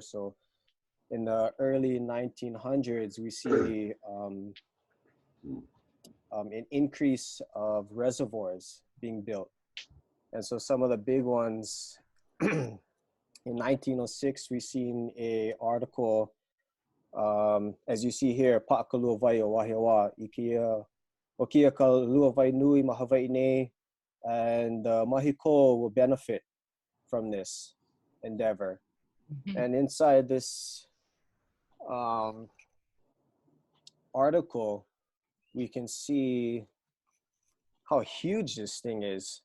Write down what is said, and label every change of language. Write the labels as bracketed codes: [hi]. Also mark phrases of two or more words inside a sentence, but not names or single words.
[en] So in the early 1900s, we see an increase of reservoirs being built. And so some of the big ones, in 1906, we seen a article, as you see here, [haw] Pa'akalua o Wahiawa, Okia ka luawai nui ma Hawaii nei, [en] and Mahiko will benefit from this endeavor. And inside this article, we can see how huge this thing is.